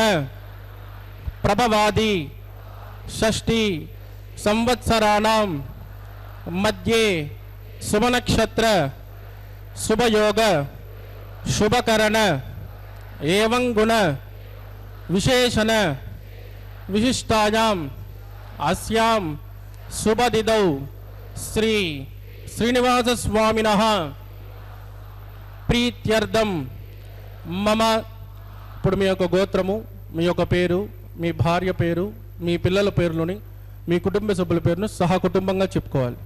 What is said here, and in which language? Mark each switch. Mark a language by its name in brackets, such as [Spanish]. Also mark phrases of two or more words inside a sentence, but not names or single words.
[Sanskrit] प्रभवादि षष्ठी संवत्सराणां मध्ये शुभनक्षत्र शुभयोग शुभकरण एवं गुण विशेषण विशिष्टायाम् अस्यां शुभतिथौ श्री श्रीनिवास स्वामिनः प्रीत्यर्थं मम [Telugu] ఇప్పుడు మీ యొక్క గోత్రము మీ యొక్క పేరు మీ భార్య పేరు మీ పిల్లల పేర్లని మీ కుటుంబ సభ్యుల పేరును సహా కుటుంబంగా చెప్పుకోవాలి.